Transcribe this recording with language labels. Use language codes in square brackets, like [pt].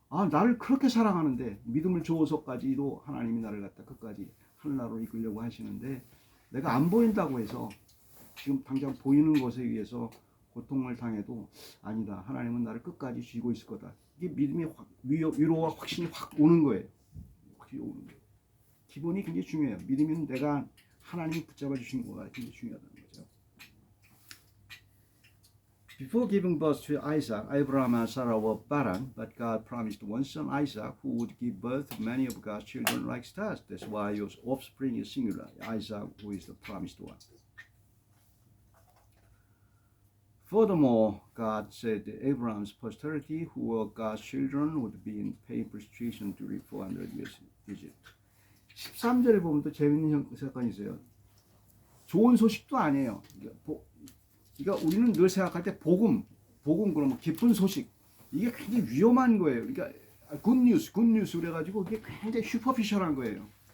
[ko] 나를 그렇게 사랑하는데 믿음을 줘서까지도 하나님이 나를 갖다 끝까지 하늘나라로 이끌려고 하시는데 내가 안 보인다고 해서 지금 당장 보이는 것에 의해서 고통을 당해도 아니다. 하나님은 나를 끝까지 쥐고 있을 거다. 이게 믿음의 위로와 확신이 확 오는 거예요. 확실히 오는 거예요. 기본이 굉장히 중요해요. 믿으면 내가 하나님이 붙잡아 주신 거가 굉장히 중요하다는 거죠. [en] Before giving birth to Isaac, Abraham and Sarah were barren, but God promised one son, Isaac, who would give birth to many of God's children like stars. That's why your offspring is singular, Isaac, who is the promised one. Furthermore, God said that Abraham's posterity, who were God's children, would be in painful situation during 400 years in Egypt. [ko] 13절에 보면 또 재밌는 사건이 있어요. 좋은 소식도 아니에요. 그러니까 우리는 늘 생각할 때 복음 그러면 기쁜 소식. 이게 굉장히 위험한 거예요. 그러니까 굿뉴스 그래가지고 그게 굉장히 슈퍼피셜한 거예요.